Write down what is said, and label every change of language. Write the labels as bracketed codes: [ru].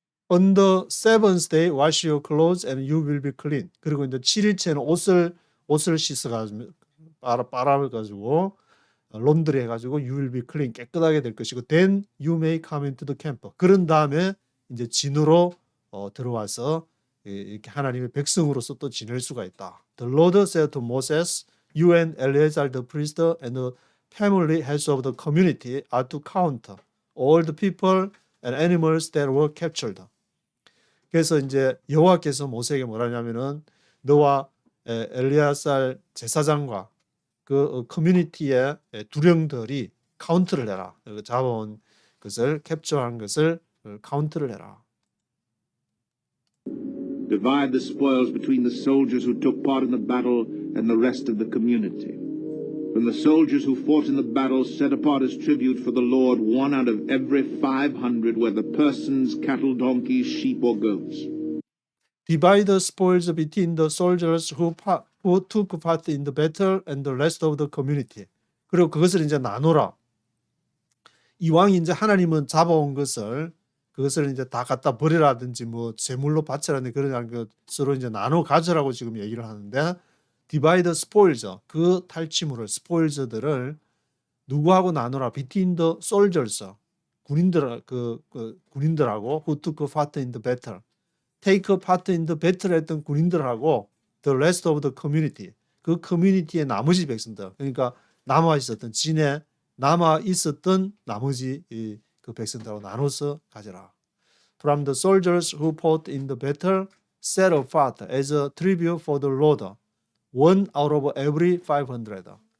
[en] On the seventh day, wash your clothes, and you will be clean. [ko] 그리고 이제 7일째는 옷을 씻어가지고 빨아가지고 론드리 해가지고 [en] you will be clean [ko] 깨끗하게 될 것이고 [en] then you may come into the camp. [ko] 그런 다음에 이제 진으로 들어와서 이렇게 하나님의 백성으로서 또 지낼 수가 있다. [en] The Lord said to Moses, You and Eleazar the priest and the family heads of the community are to count all the people and animals that were captured. [ko] 그래서 이제 여호와께서 모세에게 뭐라냐면은 너와 엘리야살 제사장과 그 커뮤니티의 두령들이 카운트를 해라. 잡아온 것을 캡처한 것을 카운트를 해라. [en] Divide the spoils between the soldiers who took part in the battle and the rest of the community. From the soldiers who fought in the battle, set apart as tribute for the Lord 1 out of every 500, whether persons, cattle, donkeys, sheep, or goats. Divide the spoils between the soldiers who took part in the battle and the rest of the community. [ko] 그리고 그것을 이제 나누라. 이왕 이제 하나님은 잡아온 것을 그것을 이제 다 갖다 버리라든지 뭐 제물로 바치라든지 그런 것으로 이제 나눠 가져라고 지금 얘기를 하는데 [en] divide spoils [ko] 그 탈취물을 spoils들을 누구하고 나누라 [en] between the soldiers [ko] 군인들 군인들하고 [en] who took part in the battle [ko] take part in the battle 했던 군인들하고 [en] the rest of the community [ko] 그 커뮤니티의 나머지 백성들 그러니까 남아 있었던 진에 남아 있었던 나머지 그 백성들하고 나눠서 가져라. [en] From the soldiers who fought in the battle, set apart as a tribute for the Lord, 1 out of every 500.